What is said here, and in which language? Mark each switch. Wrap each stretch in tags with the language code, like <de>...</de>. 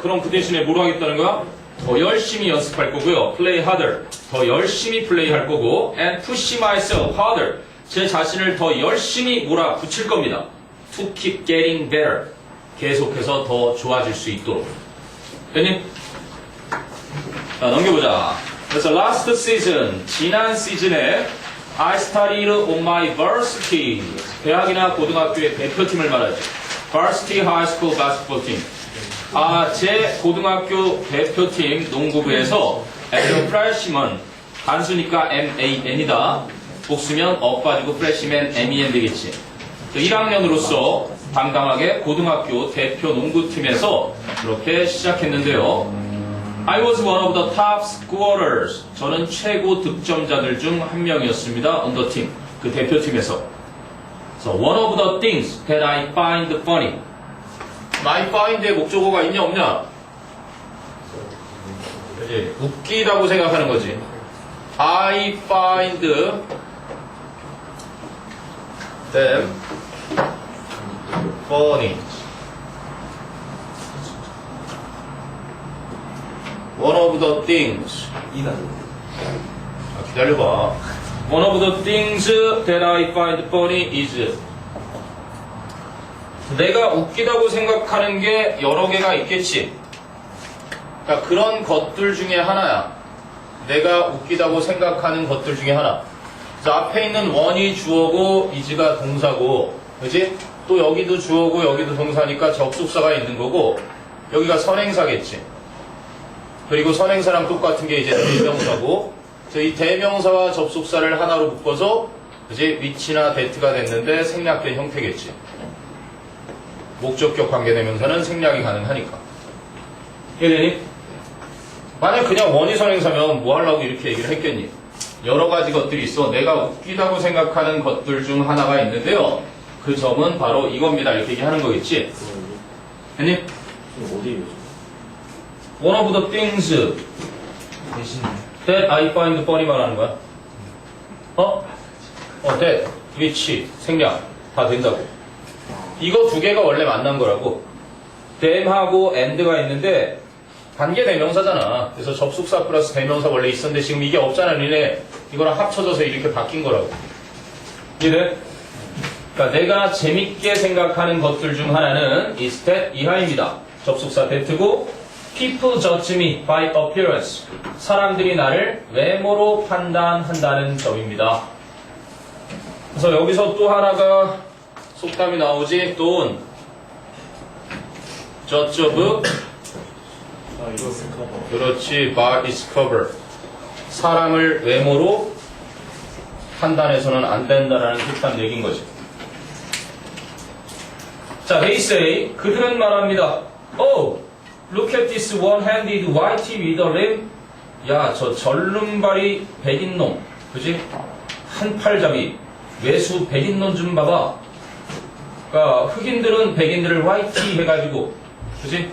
<ko>그럼 그 대신에 뭐로 하겠다는 거야? 더 열심히 연습할 거고요.</ko> <en>Play harder.</en> <ko>더 열심히 플레이할 거고.</ko> <en>And push myself harder.</en> <ko>제 자신을 더 열심히 몰아붙일 겁니다.</ko> <en>To keep getting better.</en> <ko>계속해서 더 좋아질 수 있도록. 됐니? 자, 넘겨보자. 그래서</ko> <en>last season,</en> <ko>지난 시즌에</ko> <en>I studied on my varsity.</en> <ko>대학이나 고등학교의 대표팀을 말하죠.</ko> <en>Varsity High School Basketball Team.</en> <ko>제 고등학교 대표팀 농구부에서</ko> <en>as a freshman,</en> <ko>단수니까 MAN이다. 복수면 빠지고 freshman MEN 되겠지. 1학년으로서 당당하게 고등학교 대표 농구팀에서 그렇게 시작했는데요.</ko> <en>I was one of the top scorers.</en> <ko>저는 최고 득점자들 중 한 명이었습니다.</ko> <en>on the team.</en> <ko>그 대표팀에서.</ko> <en>So one of the things that I find funny. I find</en> <ko>의 목적어가 있냐 없냐? 그치? 웃기다고 생각하는 거지.</ko> <en>I find them funny. One of the things.</en> <ko>기다려봐.</ko> <en>One of the things that I find funny is.</en> <ko>내가 웃기다고 생각하는 게 여러 개가 있겠지. 그러니까 그런 것들 중에 하나야. 내가 웃기다고 생각하는 것들 중에 하나. 그래서 앞에 있는 one이 주어고 is가 동사고, 그지? 또 여기도 주어고 여기도 동사니까 접속사가 있는 거고, 여기가 선행사겠지. 그리고 선행사랑 똑같은 게 이제 대명사고, 이 대명사와 접속사를 하나로 묶어서 이제 which나 that가 됐는데 생략된 형태겠지. 목적격 관계대명사는 생략이 가능하니까. 이해되니? 만약 그냥 원이 선행사면 뭐 하려고 이렇게 얘기를 했겠니? 여러 가지 것들이 있어. 내가 웃기다고 생각하는 것들 중 하나가 있는데요. 그 점은 바로 이겁니다. 이렇게 얘기하는 거겠지? 됐니? 어디에 요즘?</ko> <en>One of the things</en> <ko>대신</ko> <en>that I find funny</en> <ko>말하는 거야. that, which, 생략 다 된다고. 이거 두 개가 원래 만난 거라고. them하고 and가 있는데 관계 대명사잖아. 그래서 접속사 플러스 대명사 원래 있었는데 지금 이게 없잖아. 니네 이거랑 합쳐져서 이렇게 바뀐 거라고. 이해돼? 그러니까 내가 재밌게 생각하는 것들 중 하나는 is that 이하입니다. 접속사 that고</ko> <en>people judge me by appearance.</en> <ko>사람들이 나를 외모로 판단한다는 점입니다. 그래서 여기서 또 하나가 속담이 나오지. 돈 저쩌브 아, 이거 스카버. 그렇지.</ko> <en>by his cover.</en> <ko>사람을 외모로 판단해서는 안 된다라는 속담 얘기인 거지. 자,</ko> <en>they say</en> <ko>그들은 말합니다.</ko> <en>Oh, look at this one-handed whitey with a limb.</en> <ko>야, 저 절름발이 백인놈, 그지? 한팔잡이 외수 백인놈 좀 봐봐. 그러니까 흑인들은 백인들을 화이티 해가지고, 그지?</ko>